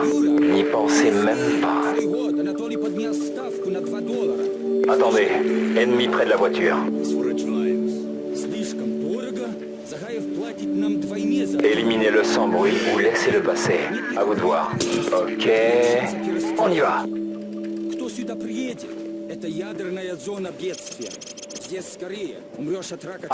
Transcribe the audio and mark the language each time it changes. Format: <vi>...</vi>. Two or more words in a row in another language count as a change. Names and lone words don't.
<fr>N'y pensez même pas. Attendez, ennemi près de la voiture. Éliminez-le sans bruit ou laissez-le passer. À vous de voir. Ok, on y va.</fr> <ru>Кто сюда приедет? Это ядерная зона бедствия. Здесь скорее умрешь от рака.</ru>